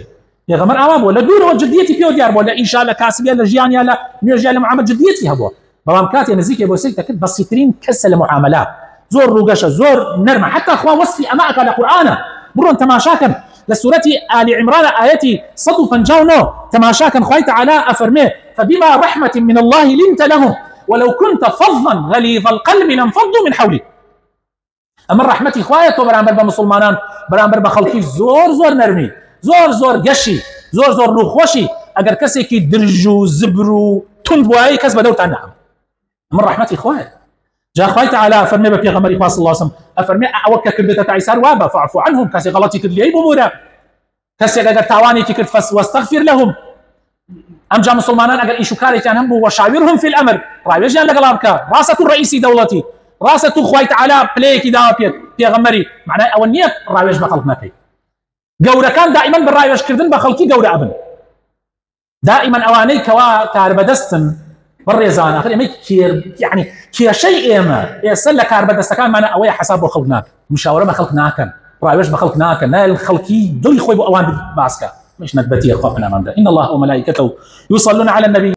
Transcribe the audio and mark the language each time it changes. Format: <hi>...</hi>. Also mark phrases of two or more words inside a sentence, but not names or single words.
<ckb>پێغەمبەر ئاوا بووە لە دوورەوە جدیەتی پێوە دیار بووە، لە ئیشا لە کاسبیە لە ژیانیا لە نوێژیا لە معاملە جدیەتی هەبووە، بەڵام کاتێ نزیکی بۆ سەی دەکرد بەسیترین کەسە لە معاملات، زۆر ڕووگەشە، زۆر نەرمە، حتا خوا وەصفی ئەمە ئەکا لە قورئانە. بڕۆن تەماشاکەن لە سوورەتی آل عمران ئاەتی 159 تەماشاکەن خوای تەعالا ئەفەرمێ</ckb> <ar>فبما رحمة من الله لنت لهم ولو كنت فظا غليظ القلب لانفضوا من حولك.</ar> <ckb>ئەمە ڕەحمەتی خوایە تۆ بەرامبەر بە مسلمانان، بەرامبەر بە خەڵکی زۆر نەرمی، زۆر گەشی، زۆر ڕووخۆشی، ئەگەر کەسێکی درژ و زبر و تند وایە کەس بەدەوتان نەهات، ئەمە ڕەحمەتی خوایە. جا خوای تەعالا ئەفەرمێ بە پێغەمبەری خوا</ckb> <ar>صلی الله علیه وسلم</ar> <ckb>ئەفەرمێ ئەوە کە کردێتە تایسار وابە</ckb> <ar>فاعفو عنهم،</ar> <ckb>کەسێک غەڵەتی کرد لێی ببوورە، کەسێک ئەگەر تاوانێکی کرد</ckb> <ar>واستغفر لهم.</ar> <ckb>ئەمجا مسلمانان ئەگەر ئیش و کارێکیان هەم بوو</ckb> <ar>وشاورهم في الأمر،</ar> <ckb>ڕاوێژیان لەگەڵا بکە، ڕاستە تو ڕئیسی دەوڵەتی، ڕاستە تو خوای تەعالا پلەیەکی داوە پێت پێغەمبەری، معنای ئەوە نییە ڕاوێژ بە خەڵک نەکەی. گەورەکان دائیمەن بە ڕاوێژکردن بە خەڵکی گەورە ئەبن، دائیمەن ئەوانەی کەوا کاربەدەستن بەڕێزان ئەخر ئێمە یعنی کێشەی ئێستا لە کاربەدەستەکانمانە ئەوەیە حەساب بۆ خەڵک ناکەن، مشاورە بە خەڵک ناکەن، ڕاوێژ بە خەڵک ناکەن، نایل خەڵکی دڵی خۆی بۆ ئەوان باسکە، مش نەکبەتیە خوا پەنامان بدە.</ckb> <ar>إن الله وملائكته يصلون على النبي</ar>